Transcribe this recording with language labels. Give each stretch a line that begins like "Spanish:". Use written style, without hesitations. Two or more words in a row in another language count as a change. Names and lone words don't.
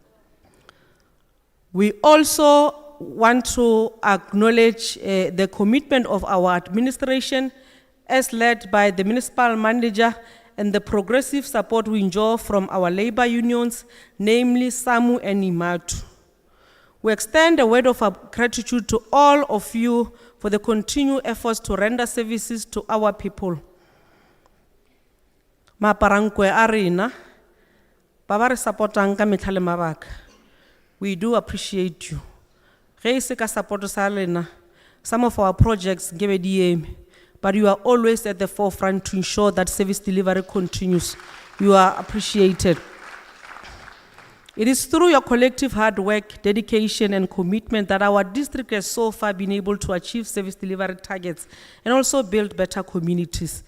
English: We also want to acknowledge the commitment of our administration as led by the municipal manager and the progressive support we enjoy from our labor unions, namely SAMU and IMATU. We extend a word of gratitude to all of you for the continued efforts to render services to our people.
Northern Sotho: Maparangkwe arena, babare supportang ka metlha le mabaka.
English: We do appreciate you.
Northern Sotho: Ge se ka support sa lena,
English: some of our projects give DM, but you are always at the forefront to ensure that service delivery continues. You are appreciated. It is through your collective hard work, dedication, and commitment that our district has so far been able to achieve service delivery targets and also build better communities.